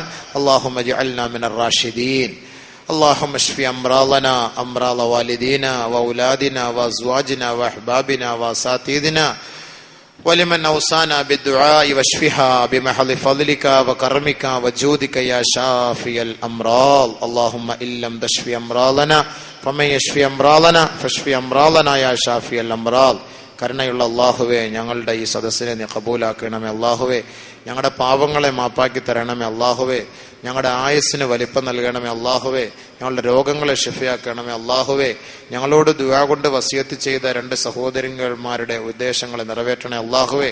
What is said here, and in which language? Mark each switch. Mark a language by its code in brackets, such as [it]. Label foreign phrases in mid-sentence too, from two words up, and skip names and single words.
[ar] اللهم اجعلنا من الراشدين. اللهم اشف أمراضنا أمراض والدينا وأولادنا وأزواجنا وأحبابنا وأساتذتنا ولمن أوصانا بالدعاء واشفها بمحض فضلك وكرمك وجودك يا شافي الأمراض. اللهم إن لم تشف أمراضنا فمن يشفي أمراضنا فاشف أمراضنا يا شافي الأمراض. [ml] കരുണയുള്ള അല്ലാഹുവേ, ഞങ്ങളുടെ ഈ സദസ്സിനെ നീ കബൂലാക്കണമേ അല്ലാഹുവേ. ഞങ്ങളുടെ പാപങ്ങളെ മാപ്പാക്കി തരണമേ അല്ലാഹുവേ. ഞങ്ങളുടെ ആയുസ്സിന് വലിപ്പം നൽകണമേ അല്ലാഹുവേ. ഞങ്ങളുടെ രോഗങ്ങളെ ഷിഫയാക്കണമേ അല്ലാഹുവേ. ഞങ്ങളോട് ദുആ കൊണ്ട് വസിയത്ത് ചെയ്ത 2 സഹോദരന്മാരുടെ ഉദ്ദേശങ്ങളെ നിറവേറ്റണേ അല്ലാഹുവേ.